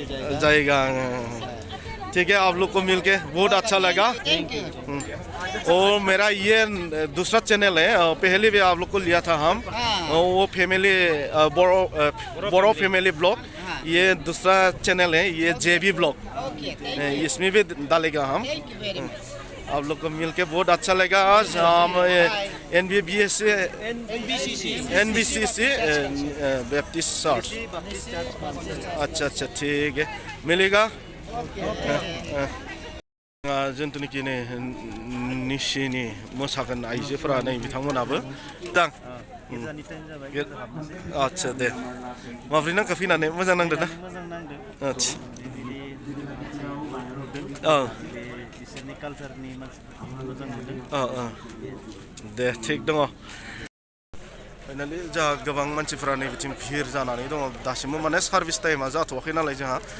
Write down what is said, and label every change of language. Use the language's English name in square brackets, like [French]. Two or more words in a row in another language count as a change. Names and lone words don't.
[Hindi] जाएगा ठीक है आप लोग को मिलके बहुत अच्छा लगा और मेरा ये दूसरा चैनल है पहले भी आप लोग को लिया था हम वो फैमिली बोरो फैमिली ब्लॉग ये दूसरा चैनल है ये जेबी ब्लॉग इसमें भी डालेगा हम आप लोग को मिलके बहुत अच्छा लगा आज हम [Bodo] NBBCA बैप्टिस्ट चर्च [Hindi] अच्छा अच्छा ठीक है मिलेगा [Bodo] जोंथुनिखि नै निसिनि मोसागोन आइजोफोरा नै बिथांमोनाबो दां आच्छा दे माब्रै नांखो फैनानै मोजां नांदों ना आच्छा दे थिग दङ फाइनालि जोंहा गोबां मानसिफोरा नै बिथिं भिर जानानै दङ दासिमबो माने सार्भिस टाइमा जाथ'वाखै नालाय जोंहा